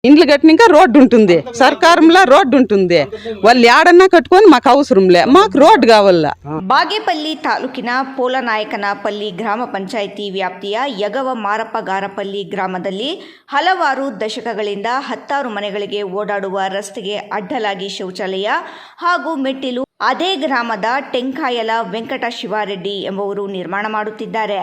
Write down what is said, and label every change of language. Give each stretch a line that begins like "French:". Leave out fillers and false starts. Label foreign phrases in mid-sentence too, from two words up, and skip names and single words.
Telugu: ఇండ్లు కట్టినాక రోడ్డు ఉంటుంది, సర్కారంలో రోడ్డు ఉంటుంది. వాళ్ళు ఏడన్నా కట్టుకొని మాకు అవసరంలే, మాకు రోడ్డు కావాల.
Kannada: ಬಾಗೇಪಲ್ಲಿ ತಾಲೂಕಿನ ಪೋಲನಾಯಕನಪಲ್ಲಿ ಗ್ರಾಮ ಪಂಚಾಯಿತಿ ವ್ಯಾಪ್ತಿಯ ಯಗವ ಮಾರಪ್ಪಗಾರಪಲ್ಲಿ ಗ್ರಾಮದಲ್ಲಿ ಹಲವಾರು ದಶಕಗಳಿಂದ 10 ಮನೆಗಳಿಗೆ ಓಡಾಡುವ ರಸ್ತೆಗೆ ಅಡ್ಡಲಾಗಿ ಶೌಚಾಲಯ ಹಾಗೂ ಮೆಟ್ಟಿಲು ಅದೇ ಗ್ರಾಮದ ಟೆಂಕಾಯಲ ವೆಂಕಟ ಶಿವಾರೆಡ್ಡಿ ಎಂಬುವರು ನಿರ್ಮಾಣ ಮಾಡುತ್ತಿದ್ದಾರೆ.